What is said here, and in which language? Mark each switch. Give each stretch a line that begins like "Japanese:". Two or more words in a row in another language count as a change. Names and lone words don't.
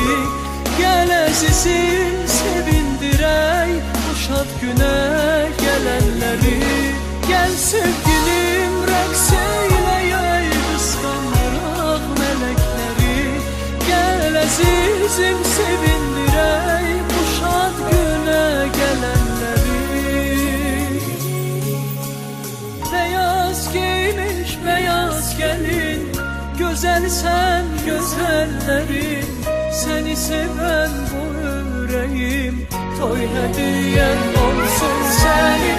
Azerbaijani: Gel əzizim, sevindirək, bu şad günə gələnləri. Gel sevgilim, rəqs eyləyək, qısqandıraq mələkləri. Gel əzizim, sevindirək, bu şad günə gələnləri.
Turkish: Beyaz giymiş beyaz gelin, güzelsen güzellerin. Seni seven bu yüreğim, toy hediyen olsun senin.